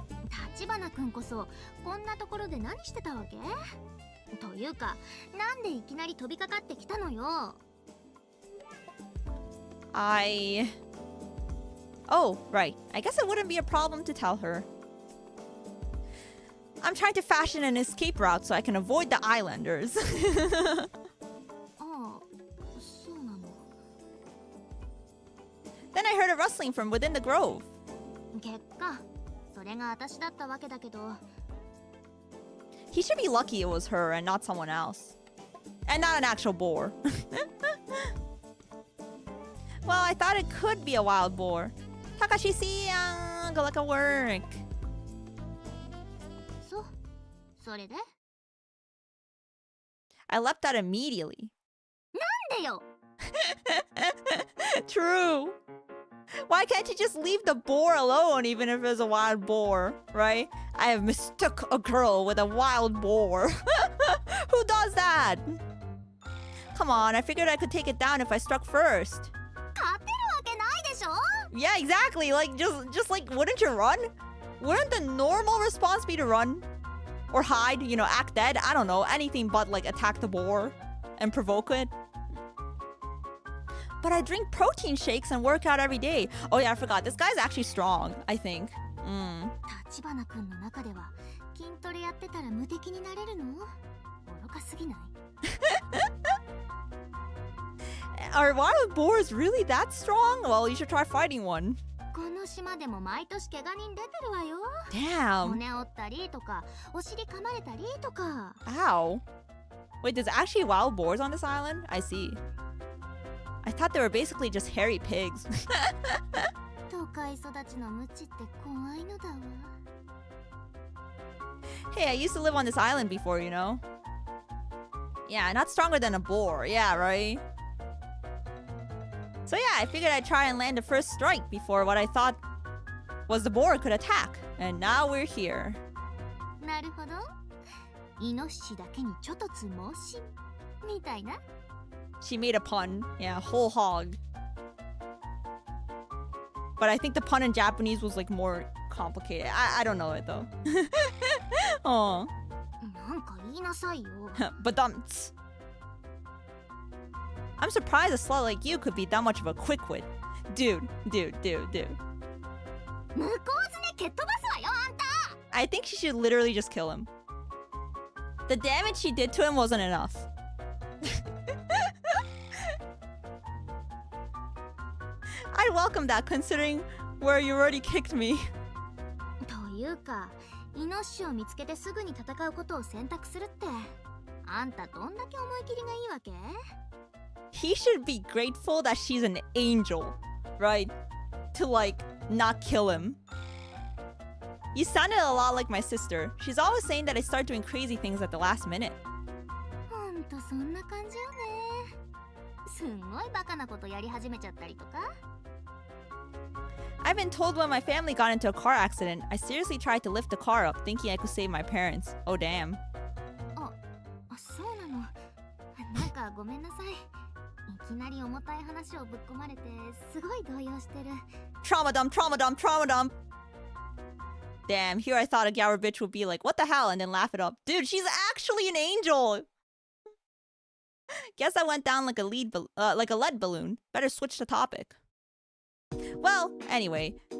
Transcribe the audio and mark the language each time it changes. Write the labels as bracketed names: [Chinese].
[Japanese] 橘くんこそこんなところで何してたわけ？というか、なんでいきなり飛びかかってきたのよ。 [English] Oh, right. I guess it wouldn't be a problem to tell her. I'm trying to fashion an escape route so I can avoid the islanders. [Japanese] ああ、そうなの。 [English] Then I heard a rustling from within the grove. [Japanese] 結果、それが私だったわけだけど。 [English] He should be lucky it was her and not someone else. And not an actual boar. Well, I thought it could be a wild boar. Takashi-san, good luck at work. [Japanese] それで？ [English] I leapt out immediately. [Japanese] なんでよ! [English] True. Why can't you just leave the boar alone even if it's a wild boar, right? I have mistook a girl with a wild boar. Who does that? Come on, I figured I could take it down if I struck first. [Japanese] 勝てるわけないでしょ? [English] Yeah, exactly. Like, just like, wouldn't you run? Wouldn't the normal response be to run? Or hide, you know, act dead? I don't know, anything but like attack the boar and provoke it. But I drink protein shakes and work out every day. Oh yeah, I forgot. This guy's actually strong, I think. [Japanese] 立花くんの中では筋トレやってたら無敵になれるの？愚かすぎない？ [English] Are wild boars really that strong? Well, you should try fighting one. [Japanese] この島でも毎年怪我人出てるわよ。 [English] Damn. [Japanese] 骨折ったりとか、お尻噛まれたりとか。 [English] Ow. Wait, there's actually wild boars on this island? I see. I thought they were basically just hairy pigs. [Japanese] 都会育ちの無知って怖いのだわ。 [English] Hey, I used to live on this island before, you know? Yeah, not stronger than a boar. Yeah, right? So yeah, I figured I'd try and land a first strike before what I thought was the boar could attack. And now we're here. [Japanese] なるほど。イノシシだけにちょっとつ猛進みたいな。 [English] She made a pun. Yeah, whole hog. But I think the pun in Japanese was like more complicated. I don't know it though. Oh. [Japanese] なんか言いなさいよ。 [English] But I'm surprised a slut like you could be that much of a quickwit. Dude. [Japanese] 向こうずね蹴っ飛ばすわよ、あんた。 [English] I think she should literally just kill him. The damage she did to him wasn't enough. I'd welcome that considering where you already kicked me. [Japanese] というか、イノシシを見つけてすぐに戦うことを選択するって、あんたどんだけ思い切りがいいわけ？ [English] He should be grateful that she's an angel, right? To like not kill him. You sounded a lot like my sister. She's always saying that I start doing crazy things at the last minute. [Japanese] ほんとそんな感じよね。すんごいバカなことやり始めちゃったりとか。 [English] I've been told when my family got into a car accident, I seriously tried to lift the car up thinking I could save my parents. Oh damn. [Japanese] そうなの。なんかごめんなさい。いきなり重たい話をぶっ込まれてすごい動揺してる。 [English] Trauma dump. Damn, here I thought a Gower bitch would be like, what the hell? And then laugh it up. Dude, she's actually an angel! Guess I went down like a lead balloon. Better switch the topic. Well, anyways.